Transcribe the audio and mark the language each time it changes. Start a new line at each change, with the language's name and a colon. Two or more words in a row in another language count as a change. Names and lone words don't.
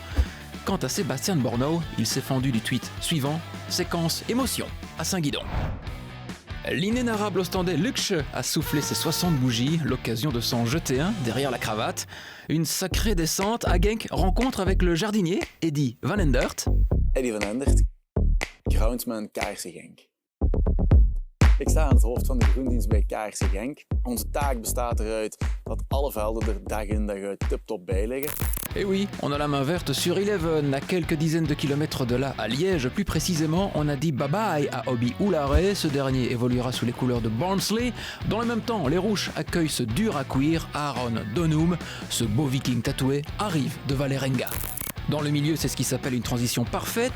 French: Quant à Sébastien Bornau, il s'est fendu du tweet suivant, séquence émotion à Saint-Guidon. L'inénarrable Ostendais Luxe a soufflé ses 60 bougies, l'occasion de s'en jeter un derrière la cravate. Une sacrée descente, à Genk rencontre avec le jardinier Eddy Van Endert.
Dutch: Eddy Van Endert, groundsman Kaarsen Genk. Ik sta aan het hoofd van de groendienst bij Kaarsen Genk. Onze taak bestaat eruit dat alle velden er dag in dag uit tip-top bij liggen.
French: Et oui, on a la main verte sur Eleven, à quelques dizaines de kilomètres de là, à Liège. Plus précisément, on a dit bye-bye à Obi Oulare. Ce dernier évoluera sous les couleurs de Barnsley. Dans le même temps, les Rouges accueillent ce dur à cuire, Aaron Donum. Ce beau viking tatoué arrive de Valerenga. Dans le milieu, c'est ce qui s'appelle une transition parfaite.